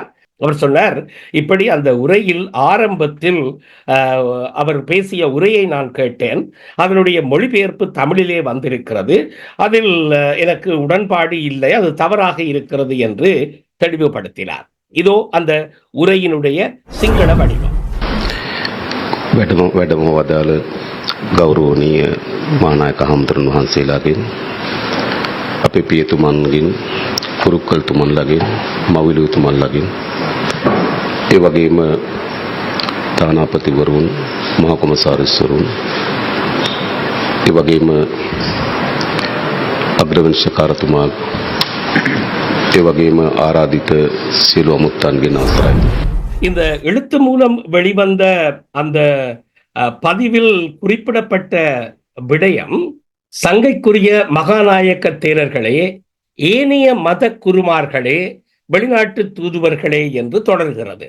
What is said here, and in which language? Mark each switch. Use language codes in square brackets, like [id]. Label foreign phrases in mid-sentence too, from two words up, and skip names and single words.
[ta] அவர் சொன்னார், இப்படி அந்த உரையில் ஆரம்பத்தில் அவர் பேசிய உரையை நான் கேட்டேன், அதனுடைய மொழிபெயர்ப்பு தமிழிலே வந்திருக்கிறது, அதில் எனக்கு உடன்பாடு இல்லை, அது தவறாக இருக்கிறது என்று தெளிவுபடுத்தினார். இதோ அந்த உரையினுடைய சிங்கள வடிவம். [si] වැඩම වදාළ ගෞරවනීය මහානායක හමුදුරන් වහන්සේලාගෙන්, අපේ පියතුමන්ගෙන්, කුරුක්කල්තුමන්ලගෙන්, මවිලුතුමන්ලගෙන්, ඒ වගේම තානාපතිවරුන්, මහා කොමසාරිස්වරුන්, ඒ වගේම අග්‍රවංශකාරතුමා, ඒ වගේම ආරාධිත සියලු අමුත්තන්ගෙන් අවසරයි. [ta] இந்த எழுத்து மூலம் வெளிவந்த அந்த பதிவில் குறிப்பிடப்பட்ட விடயம் சங்கைக்குரிய மகாநாயக்க தேரர்களே, ஏனைய மத குருமார்களே, வெளிநாட்டு தூதுவர்களே என்று தொடர்கிறது.